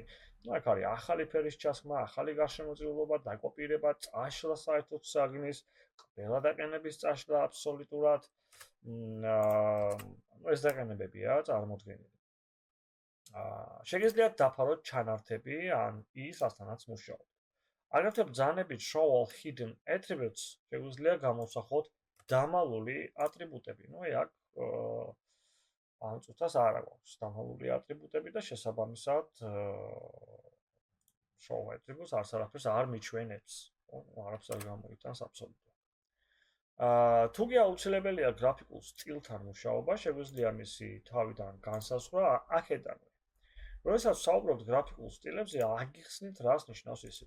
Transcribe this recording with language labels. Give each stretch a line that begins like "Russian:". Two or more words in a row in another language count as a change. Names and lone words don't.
Georgian: აქ არის ახალი ფერის ჩასხმა, ახალი გარშემოწირულობა, დაკოპირება, წაშლა საერთოდ საგნის, ყველა დაყენების წაშლა აბსოლუტურად. ეს დაყენებებია წარმოდგენილი. შეგიძლიათ დაფაროთ ჩანართები ან ის, რასთანაც მუშაობთ. აგრეთვე ბრძანებით
English: show all hidden attributes
Georgian: შეგვიძლია გამოსახოთ დამალული ატრიბუტები. აი აქ ამ წუთას არ აქვს დამალული ატრიბუტები და შესაბამისად
English: show attributes
Georgian: არაფერს არ მიჩვენებს. არაფერს არ გამოიტანს აბსოლუტურად. თუ კი აუცილებელია გრაფიკულ სტილთან მუშაობა, შეგვიძლია მისი თავიდან განსაზღვრა აქედანვე. როდესაც ვსაუბრობთ გრაფიკულ სტილებზე, აგიხსნით რას ნიშნავს ისინი.